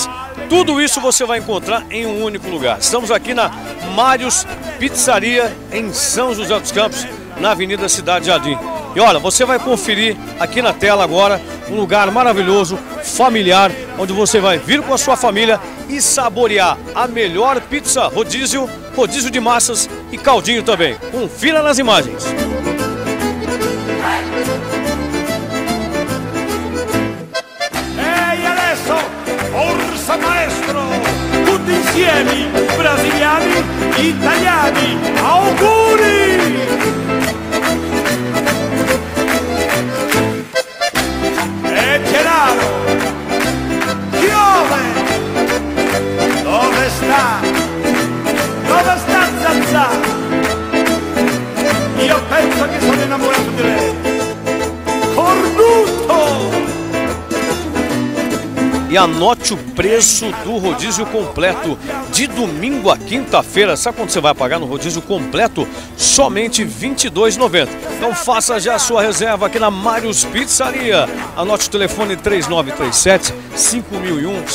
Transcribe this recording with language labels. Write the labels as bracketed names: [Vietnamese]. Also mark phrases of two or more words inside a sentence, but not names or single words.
[Portuguese] Tudo isso você vai encontrar em um único lugar. Estamos aqui na Mários Pizzaria, em São José dos Campos, na Avenida Cidade Jardim. E olha, você vai conferir aqui na tela agora um lugar maravilhoso, familiar, onde você vai vir com a sua família e saborear a melhor pizza rodízio de massas e caldinho também. Confira nas imagens. [Italian] E adesso, Orsa Maestro, tutti insieme, brasiliani, italiani, auguri! E Gennaro, piove! Dove sta? Dove sta Zazà? Io penso che sono innamorato di lei. Cornuto! [Portuguese] e anote o preço do rodízio completo de domingo a quinta-feira. Sabe quando você vai pagar no rodízio completo? Somente R$ 22,90. Então faça já a sua reserva aqui na Mários Pizzaria. Anote o telefone 3937-5001.